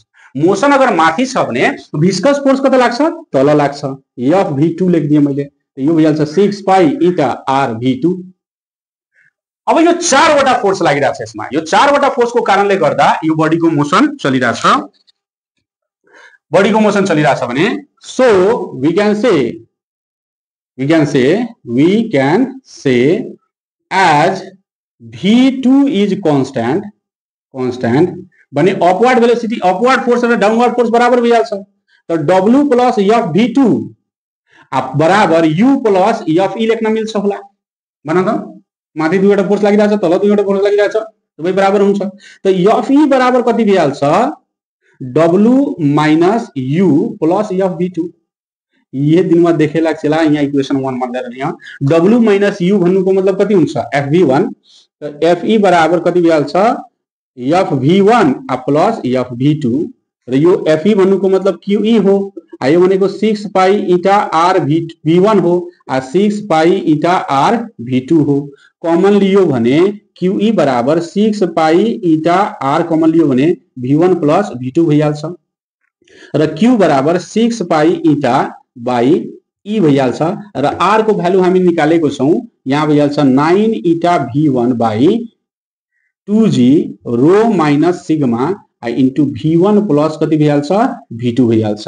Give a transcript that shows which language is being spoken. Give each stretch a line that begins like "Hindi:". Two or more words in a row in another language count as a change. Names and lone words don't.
Nepali: मोशन अगर माथि छ भने
English: viscous force
Nepali: कता लाग्छ तल लाग्छ। FV2 लेख दिए मैले, यो भइहाल्छ 6 पाई eta RV2। अब यो चारवटा फोर्स लागिरहेछ यसमा। यो चारवटा फोर्स को कारणले गर्दा यो बडीको मोशन चलिरहेछ। बॉडी को मोशन चलिरहेछ भने सो
English: we can say as V2 is constant
Nepali: भने
English: upward velocity upward force
Nepali: र
English: downward force
Nepali: बराबर भइहाल्छ। त W प्लस FV2 बराबर U प्लस FE लेख्न मिल्छ होला भन त। माथि दुईवटा फोर्स लागिरहेछ तल दुईवटा फोर्स लागिरहेछ दुवै बराबर हुन्छ। त FE बराबर कति भइहाल्छ W माइनस U प्लस FV2। ये दिन में देखे लाग्छ यहाँ इक्वेसन 1 भन्दै यहाँ W माइनस U भन्नुको मतलब कति हुन्छ FV1। त FE बराबर कति भइहाल्छ FV1 प्लस FV2 र यो FE भन्नुको मतलब QE हो। आयो भनेको 6 पाई eta RV1 हो, 6 पाई eta RV2 हो। कॉमन लियो भने QE बराबर 6 पाई eta R कॉमन लियो भने V1 प्लस V2 भइहाल्छ र Q बराबर 6 पाई eta बाई E भइहाल्छ र R को भ्यालु हामी निकालेको छौं। यहाँ भइहाल्छ 9 eta V1
English: by 2g rho minus sigma into v1 plus
Nepali: कति भइहाल्छ v2 भइहाल्छ।